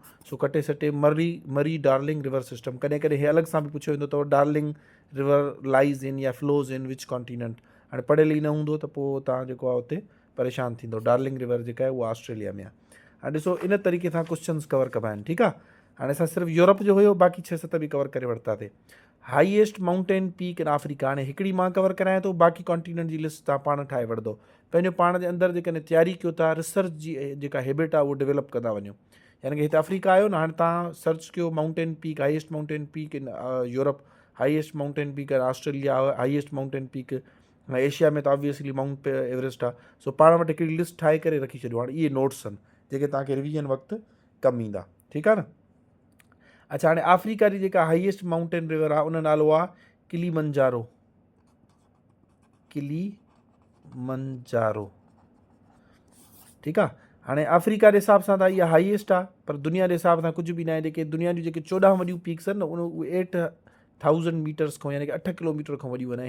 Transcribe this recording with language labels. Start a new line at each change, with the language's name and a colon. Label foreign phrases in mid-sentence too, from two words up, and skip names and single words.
Sindhi: सो कटे सटे
English: Murray Darling river system.
Sindhi: कॾहिं कॾहिं हे अलॻि सां बि पुछियो वेंदो अथव,
English: Darling River lies in
Sindhi: या
English: flows in which continent.
Sindhi: हाणे पढ़ियल ई न हूंदो त पोइ तव्हां जेको आहे उते परेशान थींदो। डार्लिंग रिवर जेका आहे उहा ऑस्ट्रेलिया में आहे। हाणे ॾिसो, इन तरीक़े सां
English: questions cover
Sindhi: कबा आहिनि। ठीकु आहे, हाणे असां सिर्फ़ु यूरोप जो हुयो, बाक़ी 6-7 बि कवर करे वरितासीं।
English: highest mountain peak in Africa,
Sindhi: हाणे हिकिड़ी मां कवर करायां थो, बाक़ी कॉन्टिनेंट जी लिस्ट तव्हां पाण ठाहे वठंदो। पंहिंजो पाण जे अंदरि जेकॾहिं तयारी कयो था, रिसर्च जी जेका हैबिट आहे उहो डेवलप कंदा वञो। यानी कि हिते अफ्रीका आयो न, हाणे तव्हां सर्च कयो
English: mountain peak, highest mountain peak in Europe, highest mountain peak in Australia, highest mountain peak Asia
Sindhi: में त ऑब्वियसली माउंट एवरेस्ट आहे। सो पाण वटि हिकिड़ी लिस्ट ठाहे करे रखी छॾियो। हाणे इहे नोट्स आहिनि जेके तव्हांखे रिवीजन वक़्तु कमु ईंदा। ठीकु आहे न। अच्छा, हाणे अफ्रीका जी जेका
English: highest mountain river
Sindhi: आहे उन नालो आहे किलीमंजारो। ठीकु आहे, हाणे अफ्रीका जे हिसाब सां त इहा हाईएस्ट आहे, पर दुनिया जे हिसाब सां कुझु बि न आहे। जेके दुनिया जूं जेके 14 वॾियूं पीक्स आहिनि न, उहे 8000 मीटर्स खां, यानी कि 8 किलोमीटर खां वॾियूं आहिनि।